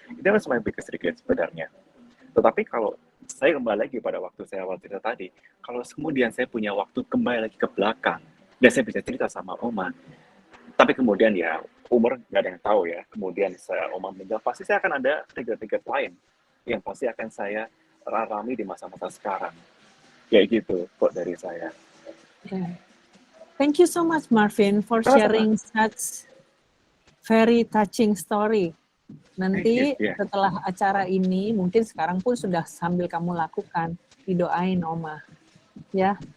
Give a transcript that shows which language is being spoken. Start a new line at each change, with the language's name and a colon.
Indonesian: Itu adalah
English: my biggest regret
Indonesian: sebenarnya. Tetapi kalau saya kembali lagi pada waktu saya awal cerita tadi, kalau kemudian saya punya waktu kembali lagi ke belakang, dan saya bisa cerita sama oma, tapi kemudian ya, umur nggak ada yang tahu ya, kemudian oma meninggal, pasti saya akan ada regret lain, yang pasti akan saya alami di masa-masa sekarang. Kayak gitu kok dari saya.
English: Thank you so much, Marvin, for sharing such very touching story.
Indonesian: Nanti setelah acara ini, mungkin sekarang pun sudah sambil kamu lakukan, didoain oma, ya.